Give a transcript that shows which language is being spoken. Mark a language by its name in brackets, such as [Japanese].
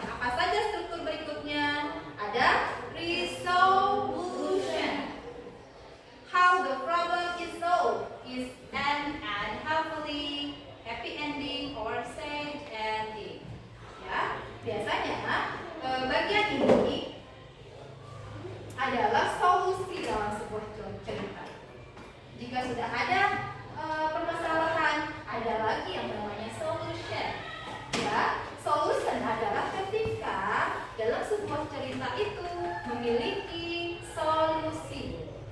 [Indonesian] Apa saja struktur berikutnya? Ada resolution. [English] How the problem is solved is an and happily, happy ending or sad ending. [Indonesian] Ya, biasanya bagian ini adalah solusi dalam sebuah cerita. Jika sudah ada permasalahan, ada lagi yang namanya solution. Ya, solution adalah ketika dalam sebuah cerita itu memiliki solusi.